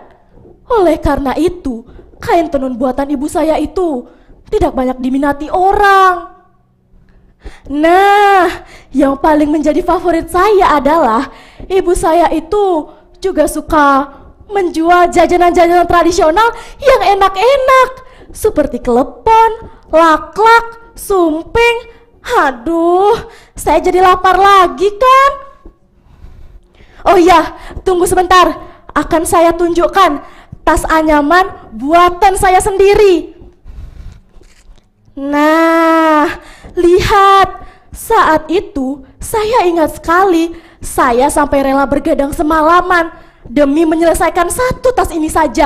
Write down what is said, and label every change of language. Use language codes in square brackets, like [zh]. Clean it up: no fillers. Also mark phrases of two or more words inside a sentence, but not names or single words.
[id] Oleh karena itu, kain tenun buatan ibu saya itu tidak banyak diminati orang. Nah, yang paling menjadi favorit saya adalah ibu saya itu juga suka menjual jajanan-jajanan tradisional yang enak-enak seperti klepon, laklak, sumping. Aduh, saya jadi lapar lagi kan? Oh iya, tunggu sebentar. Akan saya tunjukkan tas anyaman buatan saya sendiri. Nah, lihat. Saat itu saya ingat sekali, saya sampai rela bergadang semalaman demi menyelesaikan satu tas ini saja.